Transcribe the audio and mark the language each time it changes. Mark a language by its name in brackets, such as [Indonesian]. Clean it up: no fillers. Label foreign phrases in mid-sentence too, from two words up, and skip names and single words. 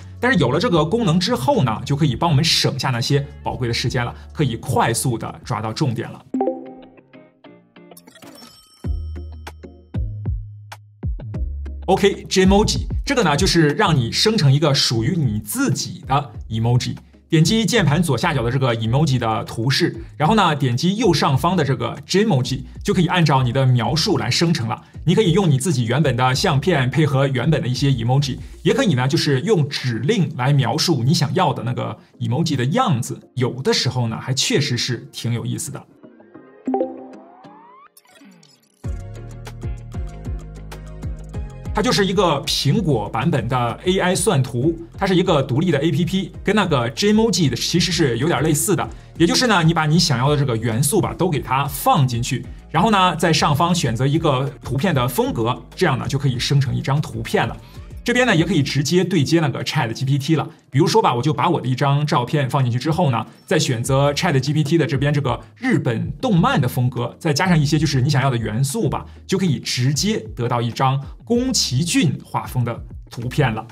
[Chinese] 但是有了這個功能之後呢，就可以幫我們省下那些寶貴的時間了，可以快速的抓到重點了。OK，Gmoji，這個呢就是讓你生成一個屬於你自己的 emoji。點擊鍵盤左下角的這個 emoji 的圖示，然後呢點擊右上方的這個 Gmoji，就可以按照你的描述來生成了。你可以用你自己原本的相片配合原本的一些 emoji， 也可以呢就是用指令來描述你想要的那個 emoji 的樣子。有的時候呢還確實是挺有意思的。它就是一個蘋果版本的 AI 算圖，它是一個獨立的 APP， 跟那個 Gmoji 的其實是有點類似的。也就是呢，你把你想要的這個元素吧都給它放進去，然後呢在上方選擇一個圖片的風格，這樣呢就可以生成一張圖片了。這邊呢也可以直接對接那個 ChatGPT 了。比如說吧，我就把我的一張照片放進去之後呢，再選擇 ChatGPT 的這邊這個日本動漫的風格，再加上一些就是你想要的元素吧，就可以直接得到一張宮崎駿畫風的圖片了。